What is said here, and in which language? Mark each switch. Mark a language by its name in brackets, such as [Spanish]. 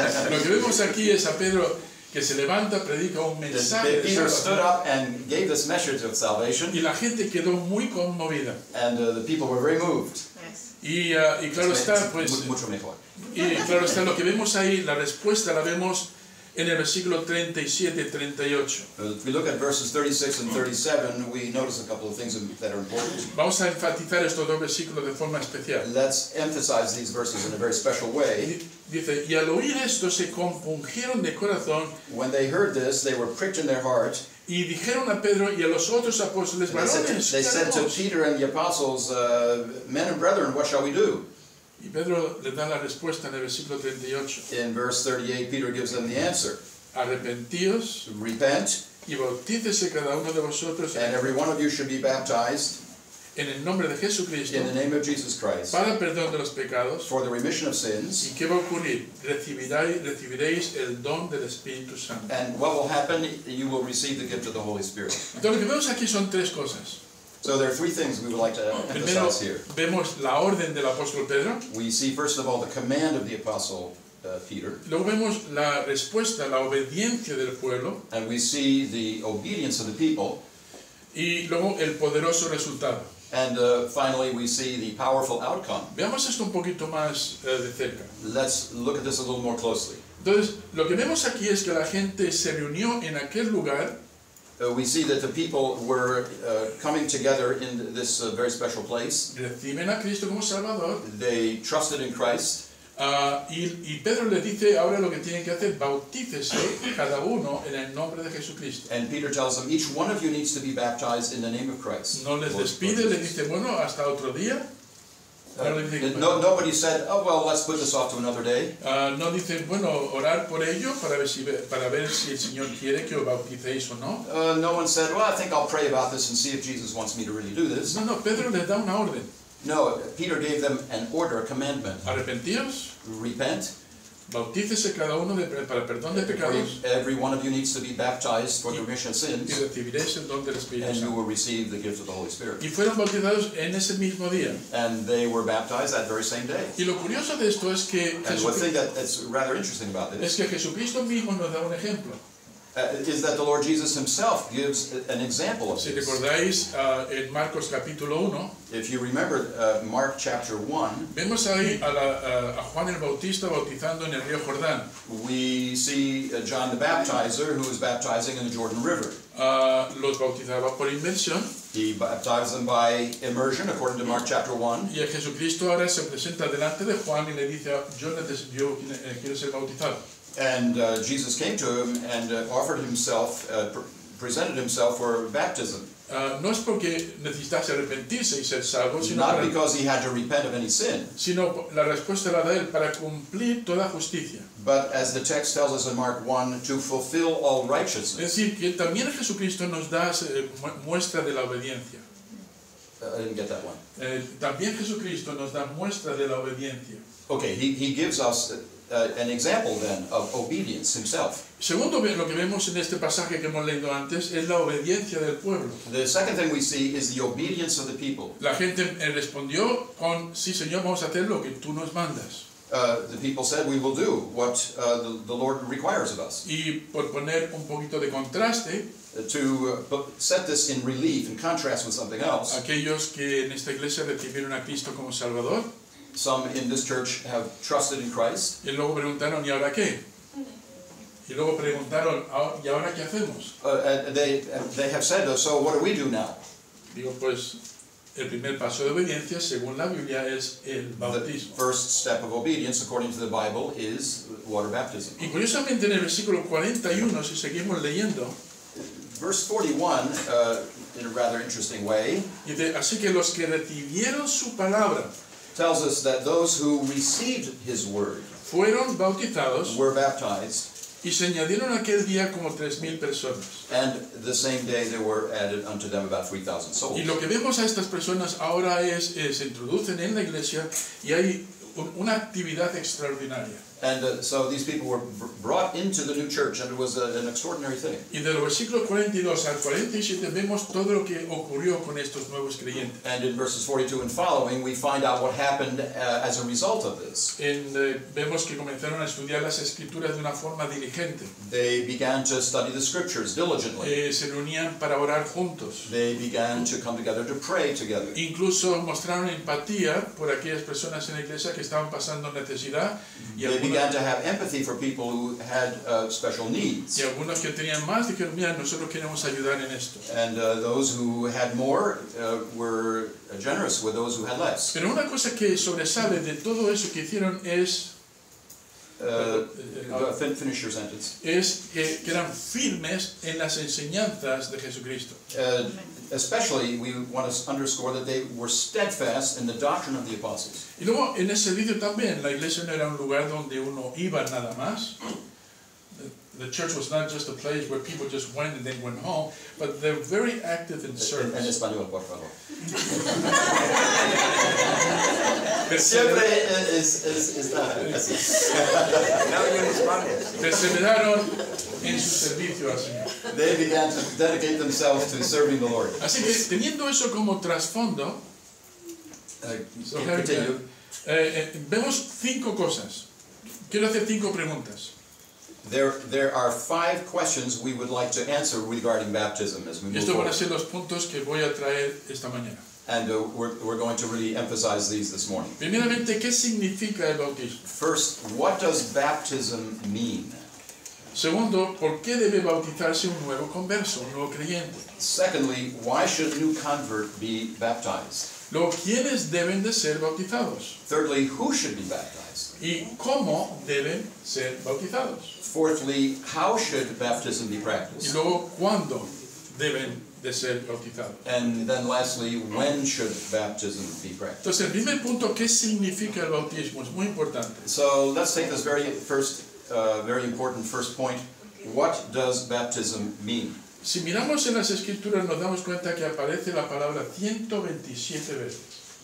[Spanish] Lo que vemos aquí es a Pedro que se levanta, predica un mensaje de [English] Peter stood up and gave this message of salvation, [Spanish] y la gente quedó muy conmovida. [English] and the people were very moved. [Spanish] Y claro está, pues, Mucho mejor. y claro está, lo que vemos ahí, la respuesta la vemos en el versículo 37 y 38. [English] If we look at verses 36 and 37, we notice a couple of things that are important. [Spanish] Vamos a enfatizar estos dos versículos de forma especial. [English] Let's emphasize these verses in a very special way. [Spanish] Dice, y al oír esto se compungieron de corazón [English] When they heard this, they were pricked in their heart. [Spanish] y dijeron a Pedro y a los otros apóstoles, [English] And [Spanish] varones, [English] they [Spanish] ¿qué [English] said to [Spanish] haremos? [English] Peter and the apostles, men and brethren, what shall we do? [Spanish] Y Pedro les da la respuesta en el versículo 38. [English] In verse 38, Peter gives them the answer. [Spanish] Arrepentíos [English] Repent, [Spanish] y bautícese cada uno de vosotros [English] and every one of you should be baptized [Spanish] en el nombre de Jesucristo [English] in the name of Jesus Christ [Spanish] para el perdón de los pecados. [English] for the remission of sins. [Spanish] ¿Y qué va a ocurrir? Recibiréis el don del Espíritu Santo. [English] And what will happen? You will receive the gift of the Holy Spirit. [Spanish] Entonces lo que vemos aquí son tres cosas. [English] So there are three things we would like to [Spanish] Primero [English] emphasize here. [Spanish] vemos la orden del apóstol Pedro. [English] We see, first of all, the command of the apostle Peter. [Spanish] Luego vemos la respuesta, la obediencia del pueblo. [English] And we see the obedience of the people. [Spanish] Y luego el poderoso resultado. [English] And finally, we see the powerful outcome. [Spanish] Veamos esto un poquito más de cerca. [English] Let's look at this a little more closely. [Spanish] Entonces, lo que vemos aquí es que la gente se reunió en aquel lugar. [English] We see that the people were coming together in this very special place. [Spanish] Reciben a Cristo como Salvador. [English] They trusted in Christ. [Spanish] Y Pedro les dice ahora lo que tienen que hacer, bautícese cada uno en el nombre de Jesucristo. [English] And Peter tells them, each one of you needs to be baptized in the name of Christ. [Spanish] No les despide, les dice, bueno, hasta otro día. [English] Nobody said, oh, well, let's put this off to another day. [Spanish] No dicen, bueno, orar por ello para ver si el Señor quiere que os bauticéis o no. [English] No one said, well, I think I'll pray about this and see if Jesus wants me to really do this. [Spanish] No, Pedro les da una orden. [English] No, Peter gave them an order, a commandment. [Spanish] Arrepentíos, [English] Repent. [Spanish] bautícese cada uno para el perdón de pecados [English] Every one of you needs to be baptized for the remission of [Spanish] y [English] sins, [Spanish] recibiréis el don del Espíritu [English] and you [Spanish] Santo. [English] will receive the gift of the Holy Spirit. [Spanish] Y fueron bautizados en ese mismo día. [English] And they were baptized that very same day. [Spanish] Y lo curioso de esto es que [English] And one thing that's rather interesting about this [Spanish] Jesucristo mismo nos da un ejemplo. [English] is that the Lord Jesus himself gives an example of [Spanish] Si [English] this. [Spanish] recordáis en Marcos capítulo 1, [English] If you remember Mark chapter 1, [Spanish] vemos ahí a Juan el Bautista bautizando en el río Jordán. [English] we see John the Baptizer who is baptizing in the Jordan River. [Spanish] Los bautizaba por inmersión [English] He baptized them by immersion according to Mark chapter 1. [Spanish] y Jesucristo ahora se presenta delante de Juan y le dice, yo quiero ser bautizado. [English] And Jesus came to him and offered himself, presented himself for baptism. [Spanish] No es porque necesitase arrepentirse y ser salvo, [English] Not because he had to repent of any sin, [Spanish] sino la respuesta la da él para cumplir toda justicia. [English] but as the text tells us in Mark 1, to fulfill all [Spanish] Es [English] righteousness. [Spanish] decir, que también Jesucristo nos da muestra de la obediencia. [English] I didn't get that one. [Spanish] También Jesucristo nos da muestra de la obediencia. [English] Okay, he gives us an example then of obedience himself. [Spanish] Segundo, lo que vemos en este pasaje que hemos leído antes es la obediencia del pueblo. [English] The second thing we see is the obedience of the people. [Spanish] La gente respondió con, sí Señor, vamos a hacer lo que tú nos mandas. [English] The people said, we will do what the Lord requires of us. [Spanish] Y por poner un poquito de contraste, [English] To set this in relief, in contrast with something else, [Spanish] aquellos que en esta iglesia recibieron a Cristo como Salvador, [English] some in this church have trusted in Christ. [Spanish] y luego preguntaron, ¿y ahora qué? Y luego preguntaron, ¿y ahora qué hacemos? [English] And they have said, so what do we do now? [Spanish] Digo, pues, el primer paso de obediencia, según la Biblia, es el [English] The [Spanish] bautismo. [English] first step of obedience, according to the Bible, is water baptism. [Spanish] Y curiosamente en el versículo 41, si seguimos leyendo, [English] Verse 41, in a rather interesting way, [Spanish] dice, así que los que recibieron su palabra [English] tells us that those who received his word [Spanish] fueron bautizados [English] were baptized, [Spanish] y se añadieron aquel día como 3,000 personas. [English] and the same day there were added unto them about 3,000 souls. [Spanish] Y lo que vemos a estas personas ahora se introducen en la iglesia y hay una actividad extraordinaria. [English] And so these people were brought into the new church, and it was an extraordinary thing. [Spanish] Y de los versículos 42 al 47 vemos todo lo que ocurrió con estos nuevos creyentes. [English] And in verses 42 and following, we find out what happened as a result of this. [Spanish] Vemos que comenzaron a estudiar las escrituras de una forma diligente. [English] They began to study the scriptures diligently. [Spanish] Se reunían para orar juntos. [English] They began to come together to pray together. [Spanish] Incluso mostraron empatía por aquellas personas en la iglesia que estaban pasando necesidad y [English] They began to have empathy for people who had special needs. [Spanish] algunos que tenían más dijeron, mira, nosotros queremos ayudar en esto. [English] And those who had more were generous with those who had less. [Spanish] Pero una cosa que sobresale de todo eso que hicieron es [English] Finish your sentence. [Spanish] es que eran firmes en las enseñanzas de Jesucristo. [English] Especially, we want to underscore that they were steadfast in the doctrine of the apostles. [Spanish] Y luego en ese servicio también, la iglesia no era un lugar donde uno iba nada más. [English] The church was not just a place where people just went and then went home, but they're very active in [Spanish] En [English] service. [Spanish] español, por favor. Siempre está así. Perseveraron en su servicio al Señor. [English] They began to dedicate themselves to serving the Lord. [Spanish] Así que teniendo eso como trasfondo, [English] Continue. [Spanish] vemos 5 cosas. Quiero hacer 5 preguntas. [English] There are 5 questions we would like to answer regarding baptism as we move [Spanish] Estos van a [English] forward. [Spanish] ser los puntos que voy a traer esta mañana. [English] And we're going to really emphasize these this morning. [Spanish] Primeramente, ¿qué significa el bautismo? [English] First, what does baptism mean? [Spanish] Segundo, ¿por qué debe bautizarse un nuevo converso, un nuevo creyente? [English] Secondly, why should a new convert be baptized? [Spanish] Luego, ¿quiénes deben de ser bautizados? [English] Thirdly, who should be baptized? [Spanish] ¿Y cómo deben ser bautizados? [English] Fourthly, how should baptism be [Spanish] Y [English] practiced? [Spanish] luego, ¿cuándo deben de ser bautizados? [English] And then lastly, when should baptism be practiced? [Spanish] Entonces, el primer punto, ¿qué significa el bautismo? Es muy importante. [English] So let's take this very important first point. What does baptism mean? [Spanish] Si miramos en las escrituras nos damos cuenta que aparece la palabra 127 veces.